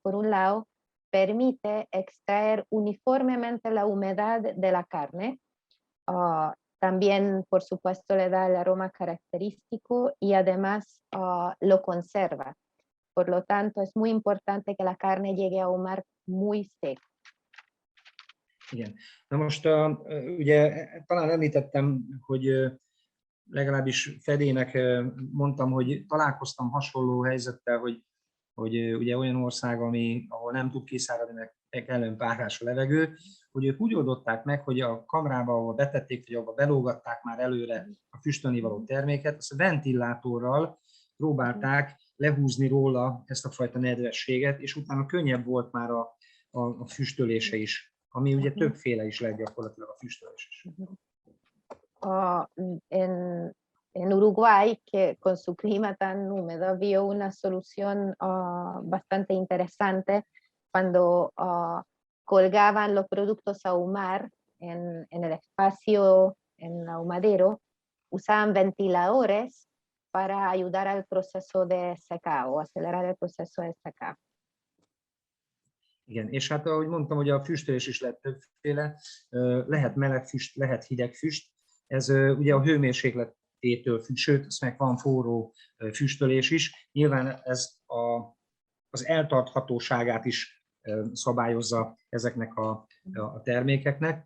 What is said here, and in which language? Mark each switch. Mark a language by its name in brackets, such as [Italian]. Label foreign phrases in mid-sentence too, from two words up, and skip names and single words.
[Spanish] Por un lado, permite extraer uniformemente la humedad de la carne. También, por supuesto, le da el aroma característico y además lo conserva. Por lo tanto, es muy importante que la carne llegue a ahumar muy seca. [Hungarian] Igen. Na most ugye talán említettem, hogy legalábbis Fedének mondtam, hogy találkoztam hasonló helyzettel, hogy ugye olyan ország, ahol nem tud kiszáradni, meg kellően párás a levegő, hogy ők úgy oldották meg, hogy a kamrába, ahol betették, vagy ahol belógatták már előre a füstölni való terméket, azt a ventilátorral próbálták lehúzni róla ezt a fajta nedvességet, és utána könnyebb volt már a füstölése is, ami ugye többféle is lehet gyakorlatilag a füstölés is. [Spanish] En Uruguay, que con su clima tan húmedo, vio una solución bastante interesante cuando colgaban los productos a ahumar en el espacio, en el ahumadero, usaban ventiladores para ayudar al proceso de secado, acelerar el proceso de secado. [Hungarian] Igen, és hát ahogy mondtam, hogy a füstölés is lehet többféle, lehet meleg füst, lehet hideg füst, ez ugye a hőmérsékletétől függ, sőt, azt meg van forró füstölés is, nyilván ez az eltarthatóságát is szabályozza ezeknek a termékeknek.